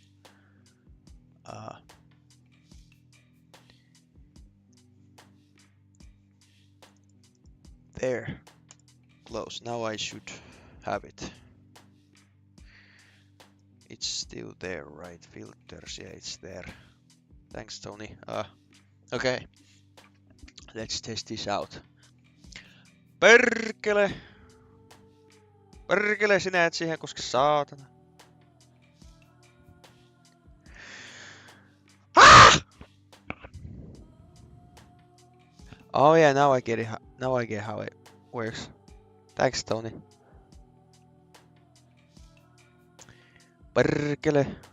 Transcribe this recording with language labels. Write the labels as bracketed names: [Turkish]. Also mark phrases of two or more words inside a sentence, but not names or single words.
[English] There, close. Now I should have it. It's still there, right? Filters, yeah, it's there. Thanks, Tony. Okay, let's test this out. [Finnish] Perkele! Perkele, sinä et siihen koske, saatana. Ah! [English] Oh yeah, now I get it. Now I get how it works. Thanks, Tony. Perkele.